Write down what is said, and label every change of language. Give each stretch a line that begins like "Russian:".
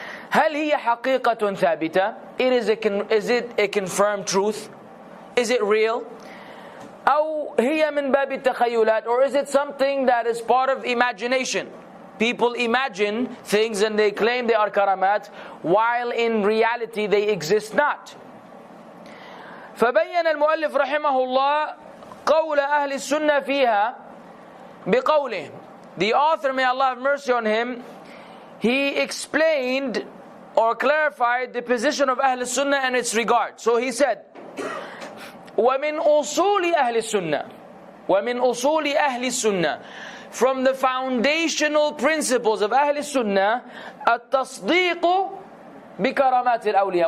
Arabic: هل هي حقيقة ثابتة?
English: Is it a confirmed truth? Is it real?
Arabic: أو هي من باب التخيلات?
English: Or is it something that is part of imagination? People imagine things and they claim they are karamat, while in reality they exist not.
Arabic: فبين المؤلف رحمه الله قول أهل السنة فيها بقوله.
English: The author, may Allah have mercy on him, he explained or clarified the position of Ahl Sunnah and its regard. So he said,
Arabic: وَمِنْ أُصُولِ أَهْلِ السُّنَّةِ وَمِنْ أُصُولِ أَهْلِ السُّنَّةِ
English: From the foundational principles of Ahl Sunnah,
Arabic: التصديق بكرامات الأولياء.